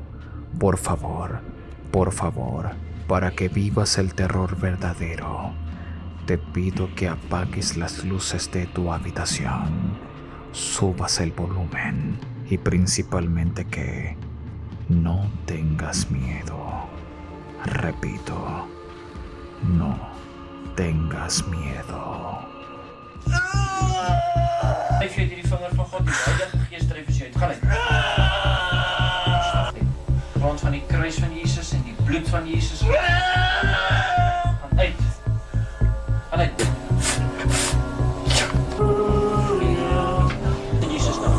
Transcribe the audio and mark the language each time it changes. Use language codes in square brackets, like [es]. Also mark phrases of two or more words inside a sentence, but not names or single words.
[es] Por favor, para que vivas el terror verdadero, te pido que apagues las luces de tu habitación, subas el volumen y principalmente que no tengas miedo. Repito, no tengas miedo. [nl] Vergeet je niet van God niet. Je hebt gisteren even gezeten. Ga lekker. Rond van die kruis van Jezus en die bloed van Jezus. Ga uit. Ga uit. In Jezus naam.